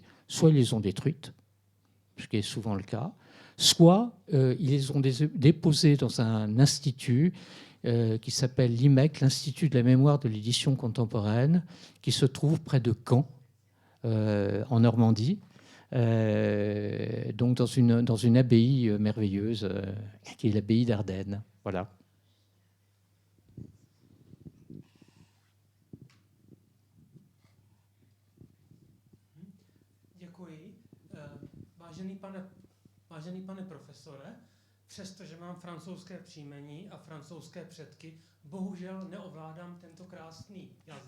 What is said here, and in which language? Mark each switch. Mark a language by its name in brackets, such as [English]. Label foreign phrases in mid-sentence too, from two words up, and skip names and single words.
[French] Soit ils les ont détruites, ce qui est souvent le cas, soit ils les ont déposées dans un institut qui s'appelle l'IMEC, l'Institut de la mémoire de l'édition contemporaine, qui se trouve près de Caen, en Normandie, donc dans une abbaye merveilleuse, qui est l'abbaye d'Ardenne. Voilà. [Czech] Děkuji. Vážený pane profesore, přestože mám francouzské příjmení a francouzské předky, bohužel neovládám tento krásný jazyk.